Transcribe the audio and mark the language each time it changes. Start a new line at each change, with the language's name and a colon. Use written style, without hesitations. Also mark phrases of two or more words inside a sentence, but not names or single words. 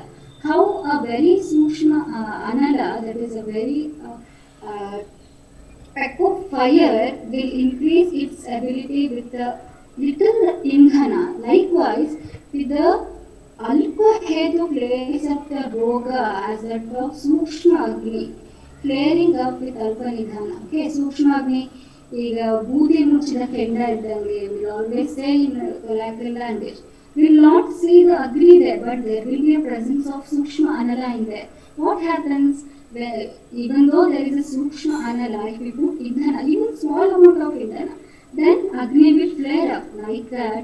English: How a very
Sanskrit: सूक्ष्म अनल,
English: that is a very peck of fire, will increase its ability with the little indhana. Likewise, with the
Sanskrit: अल्प हेतु
English: flares up the roga as that of
Sanskrit: सूक्ष्म अग्नि,
English: flaring up with
Sanskrit: अल्प निदान.
English: Okay,
Sanskrit: सूक्ष्म अग्नि,
Kannada: ಈಗ ಬೂದಿ ಮುಚ್ಚಿದ ಕೆಂಡ ಇದ್ದಂಗೆ,
English: will always say in colloquial language, will not see the agni there, but there will be a presence of
Sanskrit: सूक्ष्म अनल
English: in there. What happens? Well, even though there is a
Sanskrit: सूक्ष्म अनल,
English: if we put indhana, even small amount of indhana, then agni will flare up like that.